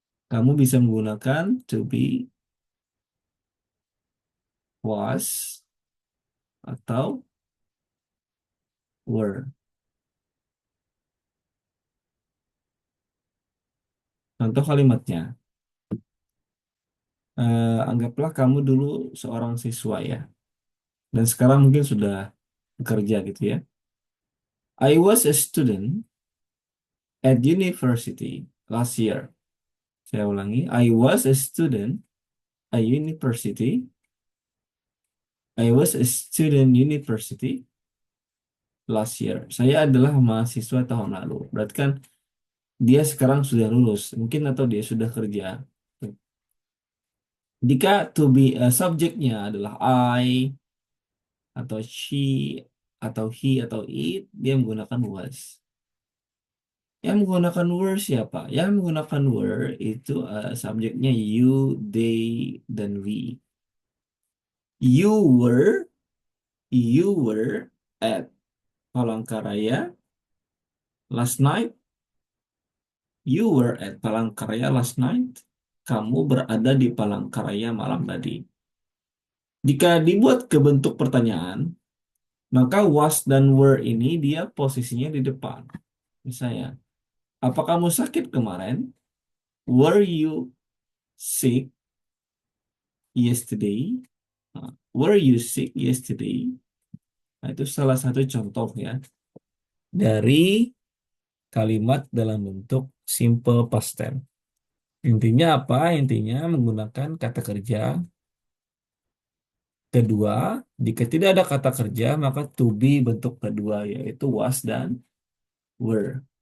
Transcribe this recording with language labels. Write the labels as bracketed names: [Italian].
[Indonesian] Kamu bisa menggunakan to be, was, atau were. Contoh kalimatnya. Anggaplah kamu dulu seorang siswa ya. Dan sekarang mungkin sudah bekerja gitu ya. [English] I was a student at university last year. [Indonesian] Saya ulangi. [English] I was a student at university. I was a student university last year. [Indonesian] Saya adalah mahasiswa tahun lalu. Berarti kan dia sekarang sudah lulus, mungkin, atau dia sudah kerja. Jika to be subjeknya adalah I, atau she, atau he, atau it, dia menggunakan was. Yang menggunakan were siapa? Yang menggunakan were itu subjeknya you, they, dan we. [English] You were, you were at Palangkaraya last night. You were at Palangkaraya last night. [Indonesian] Kamu berada di Palangkaraya malam tadi. Jika dibuat ke bentuk pertanyaan, maka was dan were ini dia posisinya di depan. Misalnya, apa kamu sakit kemarin? [English] Were you sick yesterday? Nah, were you sick yesterday? [Indonesian] Nah, itu salah satu contoh ya dari kalimat dalam bentuk simple past tense. Intinya apa? Intinya menggunakan kata kerja kedua. Jika tidak ada kata kerja, maka to be bentuk kedua yaitu was dan were.